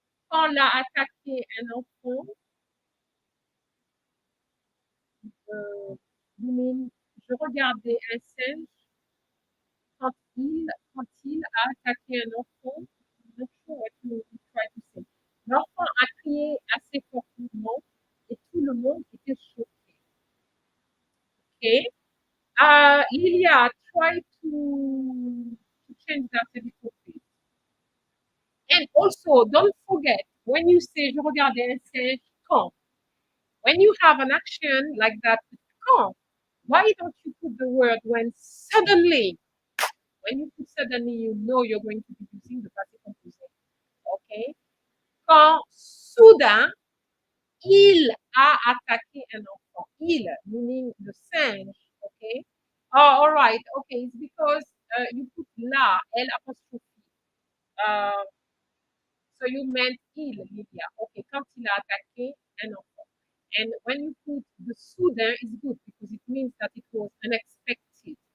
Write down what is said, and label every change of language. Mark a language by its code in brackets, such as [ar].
[fr] Quand l'a attaqué un enfant, [en] you mean, [fr] je regardais un singe quand il a attaqué un enfant. [en] I'm not sure what you try to say. [fr] L'enfant a crié assez fortement et tout le monde était choqué. [en] Okay? Lilia, try to change that a little bit. And also, don't forget, when you say [fr] je regardais un singe, quand, [en] when you have an action like that, quand, Why don't you put the word when suddenly? When you put suddenly, you know you're going to be using the passé composé. Okay? [fr] Quand soudain, il a attaqué un enfant. [en] Il, meaning the singe. Okay? Oh, all right. Okay, it's because you put la, L apostrophe. Uh, so you meant il, Lydia. [fr] Okay, quand il a attaqué un enfant. [en] And when you put the soudain, it's good because it means that it was unexpected.